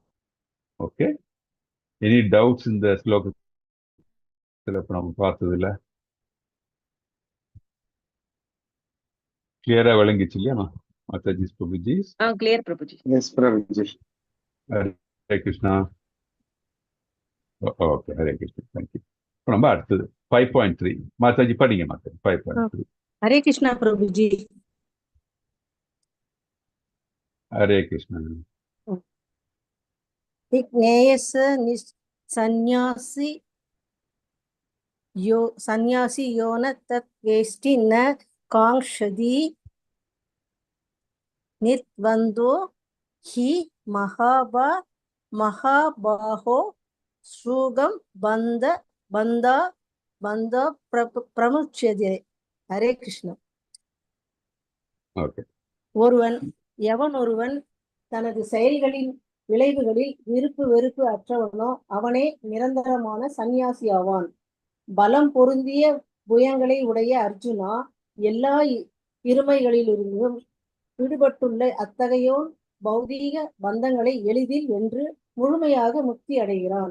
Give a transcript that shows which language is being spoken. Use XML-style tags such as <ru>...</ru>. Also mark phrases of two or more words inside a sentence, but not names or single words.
<ta>ஓகே,</ta> <en>any doubts</en> <ta>இந்த ஸ்லோகத்தில் இப்போ நம்ம பார்த்ததுல கிளியரா விளங்கிச்சு இல்லையா மாதாஜி பிரபுஜி? கிளியர் பிரபுஜி. எஸ் பிரபுஜி. ஹரே கிருஷ்ணா. ஓகே, ஹரே கிருஷ்ணா, தேங்க்யூ. இப்போ நம்ம அடுத்தது 5.3 மாதாஜி படிங்க. மாதாஜி 5.3.</ta> <hi>हरे कृष्णा प्रभु जी। हरे कृष्णा।</hi> <sa>ज्ञेयस सन्यासी यो न तत्वेष्टि न कांक्षति निर्द्वन्द्वो हि महाबाहो श्रुगं बन्ध प्रमुच्यते।</sa> <hi>हरे कृष्ण।</hi> <ta>ஓகே, எவன் ஒருவன் தனது செயல்களின் விளைவுகளில் விருப்பு வெறுப்பு அற்றவனோ அவனே நிரந்தரமான சந்நியாசி ஆவான். பலம் பொருந்திய புயங்களை உடைய அர்ஜுனா, எல்லா இருமைகளிலிருந்தும் விடுபட்டுள்ள அத்தகையோன் பௌதீக பந்தங்களை எளிதில் வென்று முழுமையாக முக்தி அடைகிறான்.</ta>